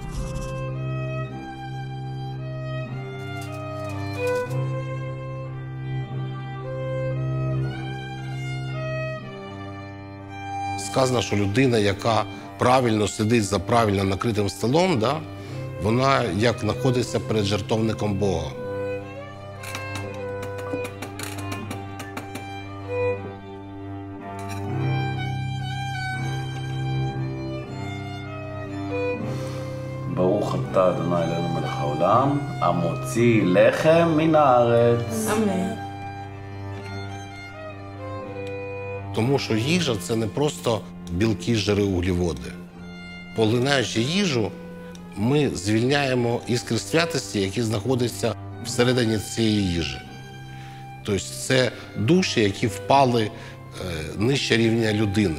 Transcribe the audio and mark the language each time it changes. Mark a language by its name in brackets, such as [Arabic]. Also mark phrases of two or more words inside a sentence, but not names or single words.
[Ukrainian] Сказано, що людина, яка правильно сидить за правильно накритим столом, да, вона як знаходиться перед жертовником Бога. [Hebrew] ברוך אתה אדוני אלוהינו מלך העולם, המוציא לחם מן הארץ. [Ukrainian] Амен. Тому що їжа – це не просто білки, жири, вуглеводи. Поглинаючи їжу, ми звільняємо іскри святості, які знаходяться всередині цієї їжі. Тобто це душі, які впали нижче рівня людини.